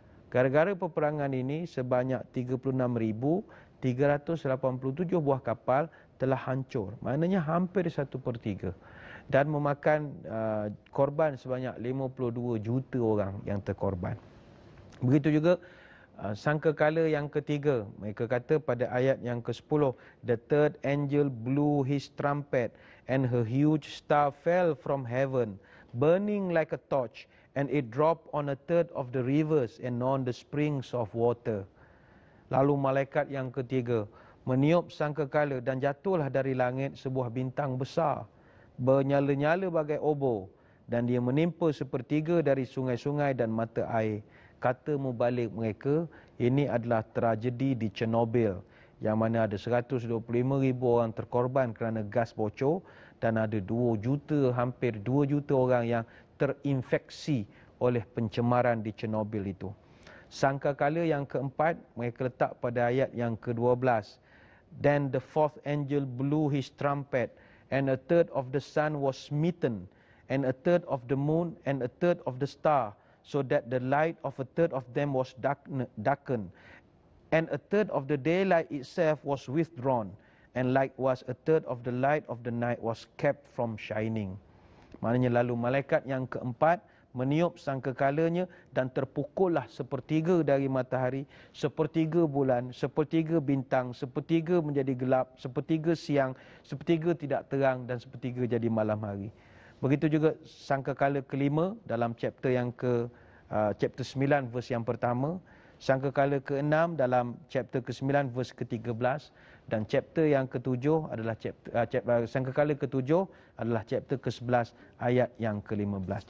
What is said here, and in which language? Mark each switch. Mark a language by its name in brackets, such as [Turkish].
[Malay] Gara-gara peperangan ini, sebanyak 36,387 buah kapal telah hancur. Maknanya hampir 1/3. Dan memakan korban sebanyak 52 juta orang yang terkorban. Begitu juga sangkakala yang ketiga. Mereka kata pada ayat yang ke-10, [English] the third angel blew his trumpet, and a huge star fell from heaven, burning like a torch, and it dropped on a third of the rivers and on the springs of water. [Malay] Lalu malaikat yang ketiga meniup sangkakala, dan jatuhlah dari langit sebuah bintang besar, bernyala-nyala bagai obor, dan dia menimpa sepertiga dari sungai-sungai dan mata air. Kata mubalik mereka, ini adalah tragedi di Chernobyl, yang mana ada 125,000 orang terkorban kerana gas bocor, dan ada 2 juta, hampir 2 juta orang yang terinfeksi oleh pencemaran di Chernobyl itu. Sangkakala yang keempat, mereka letak pada ayat yang ke-12. [English] Then the fourth angel blew his trumpet, and a third of the sun was smitten, and a third of the moon, and a third of the star, so that the light of a third of them was darkened, and a third of the daylight itself was withdrawn, and likewise a third of the light of the night was kept from shining. [Malay] Maknanya lalu malaikat yang keempat meniup sangkakalanya, dan terpukullah sepertiga dari matahari, sepertiga bulan, sepertiga bintang, sepertiga menjadi gelap, sepertiga siang, sepertiga tidak terang, dan sepertiga jadi malam hari. Begitu juga sangkakala kelima dalam chapter 9 verse yang pertama, sangkakala ke-6 dalam chapter ke-9 verse ke-13, dan chapter yang ke-7 adalah sangkakala ke-7 adalah chapter ke-11 ayat yang ke-15.